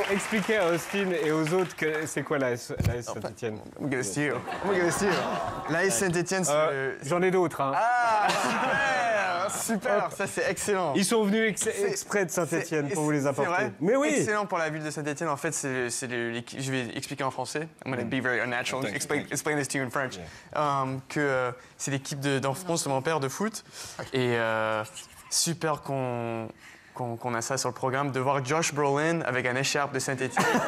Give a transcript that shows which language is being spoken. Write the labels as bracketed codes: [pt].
[fr] Expliquez à Austin et aux autres que c'est quoi la S Saint-Étienne. [en] I'm gonna steal. [fr] La S Saint-Étienne, c'est... J'en ai d'autres. Hein. Ah, super. Ça, c'est excellent. Ils sont venus exprès de Saint-Étienne pour vous les apporter. C'est vrai? Mais oui. Excellent pour la ville de Saint-Étienne. En fait, je vais expliquer en français. [en] I'm going to be very unnatural. Explain this to you in French. [fr] Que c'est l'équipe d'enfance de mon père de foot. Et super qu'on a ça sur le programme, de voir Josh Brolin avec un écharpe de Saint-Étienne.